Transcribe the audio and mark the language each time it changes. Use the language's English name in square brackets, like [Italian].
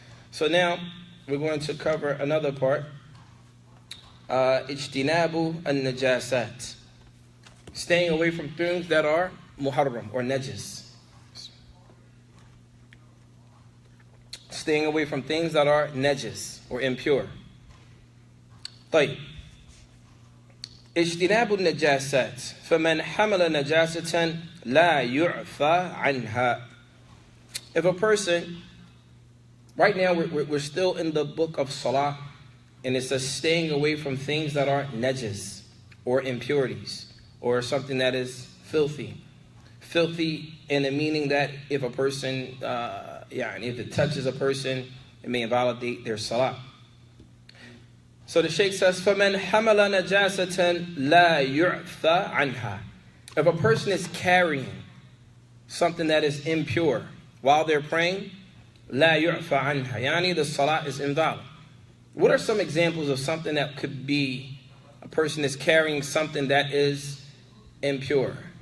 [English] So now we're going to cover another part. Ijtinabu an-najasat. Staying away from things that are muharram or najis. Staying away from things that are najis or impure. [Arabic] طيب. اجتناب النجاسات فمن حمل نجاسة لا يعفى عنها. [English] If a person, right now we're still in the book of Salat, and it says staying away from things that are najis or impurities or something that is filthy. Filthy in the meaning that if a person, if it touches a person, it may invalidate their salah. So the Shaykh says, [Arabic] فَمَنْ حَمَلَ نَجَاسَةً لَا يُعْفَى عَنْهَا. [English] If a person is carrying something that is impure while they're praying, [Arabic] لَا يُعْفَى عَنْهَا. [English] Yani the salah is invalid. What are some examples of something that could be a person is carrying something that is impure?